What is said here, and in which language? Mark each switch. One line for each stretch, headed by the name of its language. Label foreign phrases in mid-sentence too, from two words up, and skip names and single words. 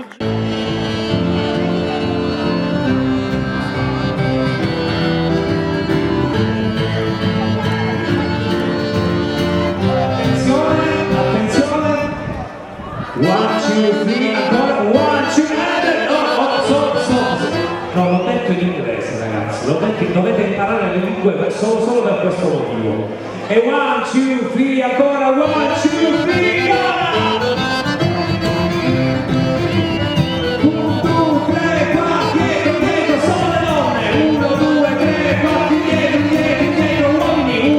English: One, two, three, ancora, one, two, no,
Italian: l'ho detto in inglese ragazzi, dovete imparare le lingue solo per questo motivo.
English: E one, two, three, ancora, one, two, three, go! 1, 2, 3, 4,
Italian: dietro, solo le donne. 1, 2, 3, 4, dietro, uomini.